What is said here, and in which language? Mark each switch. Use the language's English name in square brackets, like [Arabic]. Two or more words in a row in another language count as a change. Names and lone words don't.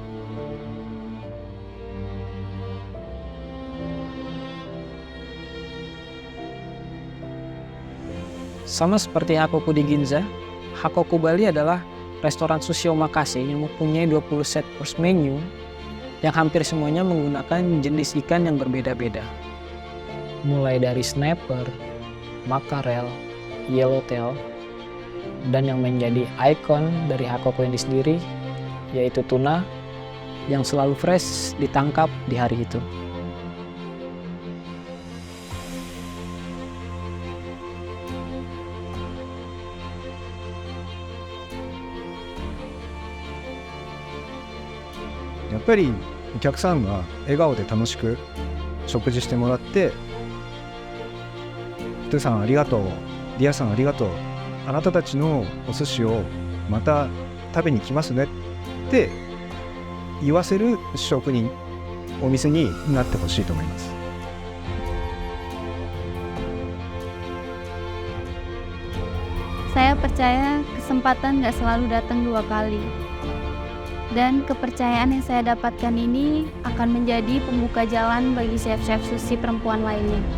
[Indonesian] Sama seperti Hakoku di Ginza, Hakoku Bali adalah restoran sushi omakase yang mempunyai 20 set course menu yang hampir semuanya menggunakan jenis ikan yang berbeda-beda. Mulai dari snapper, makarel, yellowtail, dan yang menjadi ikon dari Hakoku ini sendiri yaitu tuna yang selalu fresh ditangkap di hari itu. [Japanese] やっぱりお客さんが笑顔で楽しく食事してもらって、トゥさんありがとう、ディアさんありがとう、あなたたちのお寿司をまた食べに来ますねって言わせる職人、お店になってほしいと思います。 [Indonesian] Saya percaya kesempatan gak selalu datang 2 kali. Dan kepercayaan yang saya dapatkan ini akan menjadi pembuka jalan bagi chef-chef sushi perempuan lainnya.